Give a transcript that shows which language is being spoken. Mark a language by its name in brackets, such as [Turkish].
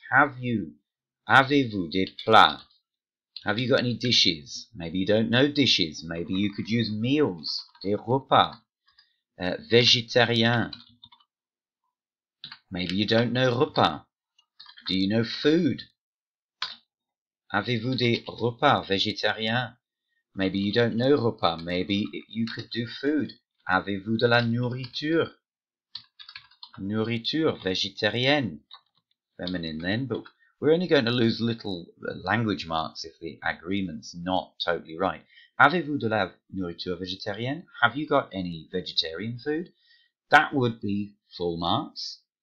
[French] Avez-vous des plats? [English] Have you got any dishes? Maybe you don't know dishes. Maybe you could use meals, [French] des repas. [English] Végétarien. Maybe you don't know repas. Do you know food? [French] Avez-vous des repas végétariens? [English] Maybe you don't know repas. Maybe you could do food. [French] Avez-vous de la nourriture? Nourriture végétarienne. [English] Feminine then, but we're only going to lose little language marks if the agreement's not totally right. [French] Avez-vous de la nourriture végétarienne? [English] Have you got any vegetarian food? That would be full marks.